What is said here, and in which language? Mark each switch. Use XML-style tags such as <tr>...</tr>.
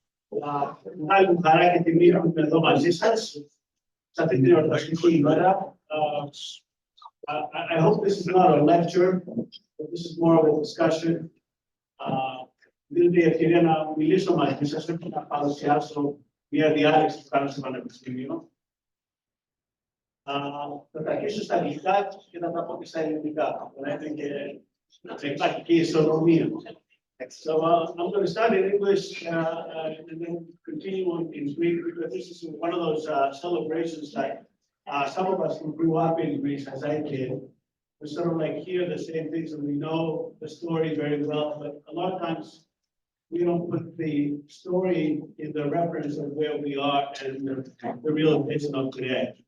<el>Μεγάλη μου χαρά και τιμή να είμαι εδώ μαζί σας σε αυτή την εορταστική ημέρα.</el> <en>I hope this is not a lecture, but this is more of a discussion.</en> <el>Δίνετε ευκαιρία να μιλήσω μαζί σας, όχι να παρουσιάσω μια διάλεξη που κάνω στο Πανεπιστήμιο. Θα τα αρχίσω στα αγγλικά και θα τα πω και στα ελληνικά. Να υπάρχει και ισορροπία.</el> <en>So I'm going to start in English and then continue on in Greek, because this is one of those celebrations that some of us who grew up in Greece, as I did, we sort of like hear the same things and we know the story very well, but a lot of times we don't put the story in the reference of where we are and the realization of today.</en>